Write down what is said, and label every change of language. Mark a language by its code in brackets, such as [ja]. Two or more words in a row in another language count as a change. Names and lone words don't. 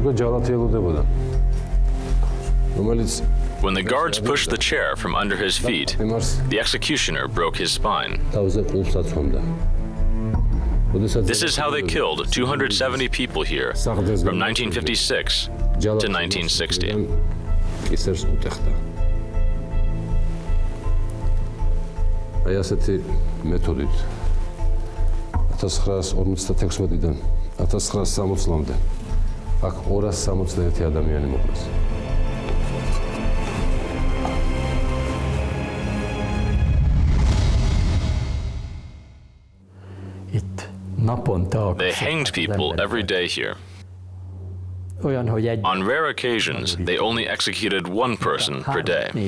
[en] When the guards pushed the chair from under his feet, the executioner broke his spine. This is how they killed 270 people here from 1956 to 1960. [ka] აი ასეთი მეთოდით 1956-დან 1960-მდე აქ 261 ადამიანი მოკლეს. [en] They hanged people every day here. On rare occasions, they only executed one person per day.